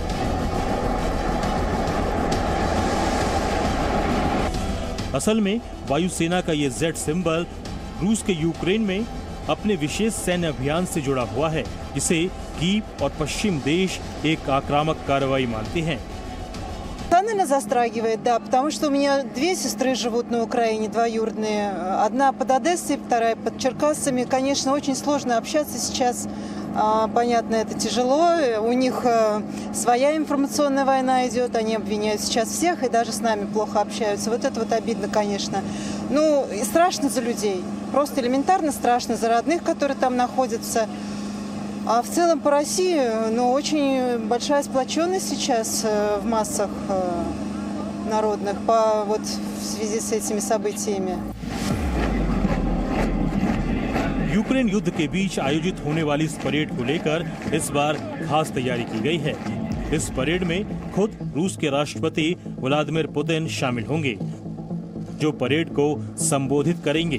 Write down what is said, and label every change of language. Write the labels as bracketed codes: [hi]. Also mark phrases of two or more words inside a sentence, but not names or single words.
[hi] असल में वायुसेना का ये जेड सिंबल रूस के यूक्रेन में अपने विशेष सैन्य अभियान से जुड़ा हुआ है, जिसे कीव और पश्चिम देश एक आक्रामक कार्रवाई मानते हैं। [ru] Наверное, застрагивает, да, потому что у меня 2 сестры живут на Украине, двоюродные. Одна под Одессой, вторая под Черкасами. Конечно, очень сложно общаться сейчас. Понятно, это тяжело. У них своя информационная война идет. Они обвиняют сейчас всех и даже с нами плохо общаются. Вот это вот обидно, конечно. Ну, и страшно за людей. Просто элементарно страшно за родных, которые там находятся. А в целом по России, ну, очень большая сплоченность сейчас в массах народных вот в связи с этими событиями. [hi] यूक्रेन युद्ध के बीच आयोजित होने वाली इस परेड को लेकर इस बार खास तैयारी की गई है। इस परेड में खुद रूस के राष्ट्रपति व्लादिमीर पुतिन शामिल होंगे, जो परेड को संबोधित करेंगे।